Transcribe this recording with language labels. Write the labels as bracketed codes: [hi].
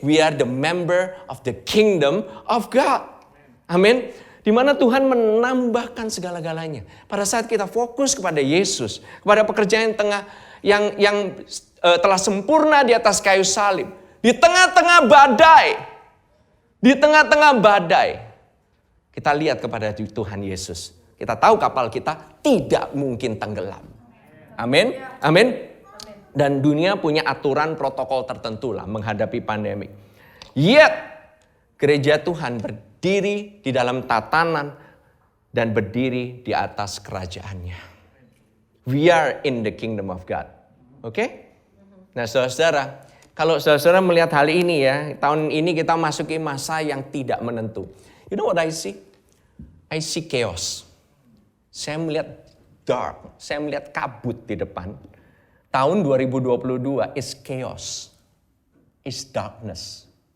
[en] We are the member of the kingdom of God. [id] Amin. Di mana Tuhan menambahkan segala-galanya. Pada saat kita fokus kepada Yesus. Kepada pekerjaan yang telah sempurna di atas kayu salib. Di tengah-tengah badai. Di tengah-tengah badai. Kita lihat kepada Tuhan Yesus. Kita tahu kapal kita tidak mungkin tenggelam. Amin. Amin. Dan dunia punya aturan protokol tertentu lah menghadapi pandemi. Yet, gereja Tuhan berdiri di dalam tatanan dan berdiri di atas kerajaannya. [en] We are in the kingdom of God. [id] Oke? Nah, saudara-saudara, kalau saudara-saudara melihat hal ini ya, tahun ini kita masuki masa yang tidak menentu. [en] You know what I see? I see chaos. [id] Saya melihat dark, saya melihat kabut di depan. [en] Tahun 2022 is chaos, is darkness.